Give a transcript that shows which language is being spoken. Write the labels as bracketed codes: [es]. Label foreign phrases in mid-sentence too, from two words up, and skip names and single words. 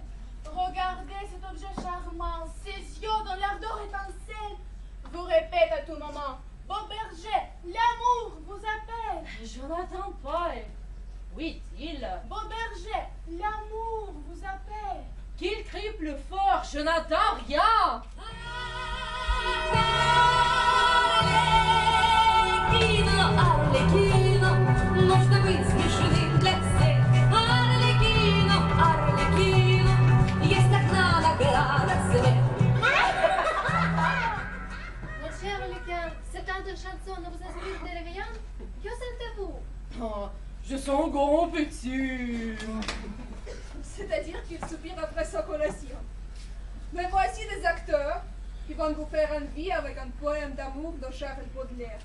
[fr] Regardez cet objet charmant, ses yeux dont l'air d'or étincelle. Vous répète à tout moment. Beau berger, l'amour vous appelle. Je n'entends pas. Où est-il? Beau berger, l'amour vous appelle. Qu'il crie plus fort, je n'entends rien. [ru] Арлекино, нужно быть смешным для всех. Арлекино, Арлекино, есть одна награда свет. [fr] Mon cher Lucas, ce tas de chansons ne vous inspire de rien? Que sentez-vous? Oh, je sens grand petit. C'est-à-dire qu'il soupire après sa collation. Mais voici des acteurs qui vont vous faire envie avec un poème d'amour de Charles Baudelaire.